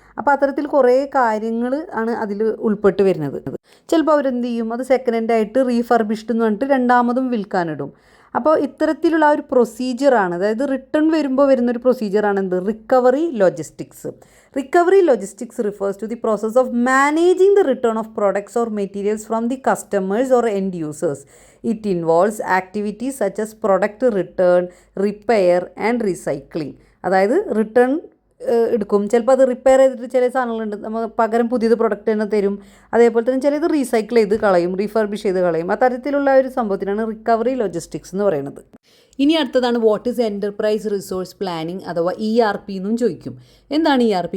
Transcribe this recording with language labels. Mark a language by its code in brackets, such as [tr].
[ml] അപ്പോൾ അത്തരത്തിൽ കുറേ കാര്യങ്ങൾ ആണ് അതിൽ ഉൾപ്പെട്ട് വരുന്നത്. ചിലപ്പോൾ അവരെന്ത് ചെയ്യും, അത് സെക്കൻഡ് ഹാൻഡ് ആയിട്ട് റീഫർബിഷ്ഡ് എന്ന് പറഞ്ഞിട്ട് രണ്ടാമതും വിൽക്കാനിടും. അപ്പോൾ ഇത്തരത്തിലുള്ള ആ ഒരു പ്രൊസീജിയറാണ്, അതായത് റിട്ടേൺ വരുമ്പോൾ വരുന്നൊരു പ്രൊസീജിയറാണ് എന്ത്? [en] Recovery logistics. Recovery logistics refers to the process of managing the return of products or materials from the customers or end users. It involves activities such as product return, repair and recycling. [ml] അതായത് return എടുക്കും, ചിലപ്പോൾ അത് repair ചെയ്തിട്ട് ചില സാധനങ്ങളുണ്ട് നമ്മൾ പകരം പുതിയത് പ്രൊഡക്റ്റ് തന്നെ തരും. അതേപോലെ തന്നെ ചിലത് റീസൈക്കിൾ ചെയ്ത് കളയും, റീഫർബിഷ് ചെയ്ത് കളയും. ആ തരത്തിലുള്ള ഒരു സംഭവത്തിനാണ് റിക്കവറി ലോജിസ്റ്റിക്സ് എന്ന് പറയുന്നത്. ഇനി അടുത്തതാണ്, [en] what is enterprise resource planning [ml] അഥവാ ERP എന്നും ചോദിക്കും. എന്താണ് ERP?